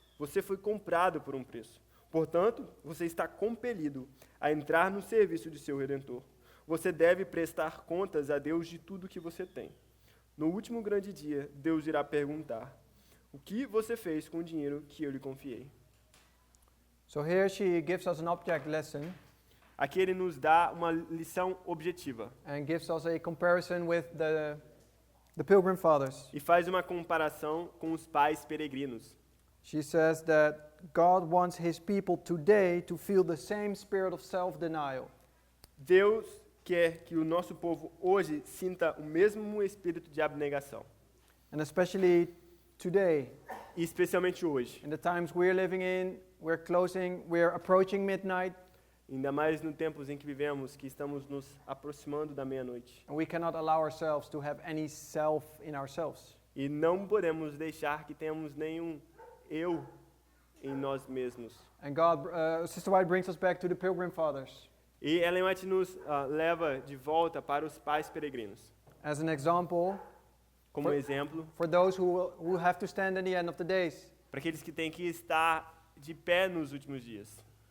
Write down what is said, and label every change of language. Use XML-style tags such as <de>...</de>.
<pt>Você foi comprado por um preço. Portanto, você está compelido a entrar no serviço de seu Redentor. Você deve prestar contas a Deus de tudo que você tem. No último grande dia, Deus irá perguntar: o que você fez com o dinheiro que eu lhe confiei?</pt> <en>So here she gives us an object lesson</en> <pt>Aqui ele nos dá uma lição objetiva</pt> <en>and gives us a comparison with the Pilgrim Fathers.</en> <pt>e faz uma comparação com os pais peregrinos.</pt> <en>She says that God wants his people today to feel the same spirit of self-denial.</en> <pt>Deus quer que o nosso povo hoje sinta o mesmo espírito de abnegação.</pt> <en>And especially today,</en> <pt>E especialmente hoje.</pt> <en>in the times we're living in, we're approaching midnight,</en> <pt>Ainda mais no tempos em que vivemos, que estamos nos aproximando da meia-noite.</pt> <en>and we cannot allow ourselves to have any self in ourselves.</en> <pt>E não podemos deixar que tenhamos nenhum eu em nós mesmos.</pt> <en>And Sister White brings us back to the Pilgrim Fathers</en> <pt>E Ellen White nos leva de volta para os pais peregrinos.</pt> <en>as an example</en> <pt>Como exemplo,</pt> <en>for those who have to stand at the end of the days.</en> <pt>para aqueles que têm que estar de pé nos últimos dias.</pt>